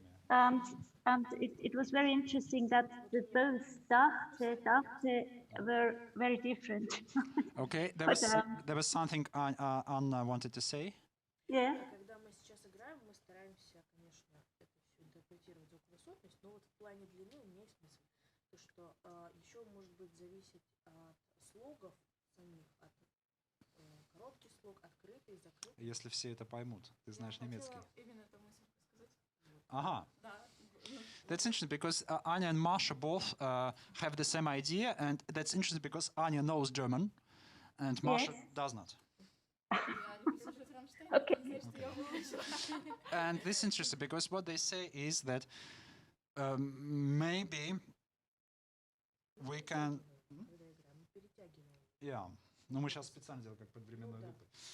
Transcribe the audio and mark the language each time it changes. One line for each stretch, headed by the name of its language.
English: And it was very interesting that both dachte were very different. Okay, But, there was something Anna wanted to say. Yeah.
Russian: Когда мы сейчас играем, мы стараемся, конечно, это все интерпретировать звуковысотность, но вот в плане длины у меня есть мысль, то что еще может быть зависеть от слогов самих, от короткий слог, открытый, закрытый. Если все это поймут, ты знаешь немецкий. Именно эту мысль сказать. Ага. Да.
English: That's interesting, because Anya and Masha both have the same idea, and that's interesting because Anya knows German, and Masha does not. Okay. And this is interesting because what they say is that maybe we can. Yeah.
Russian: Но мы сейчас специально делаем как под временной лупой.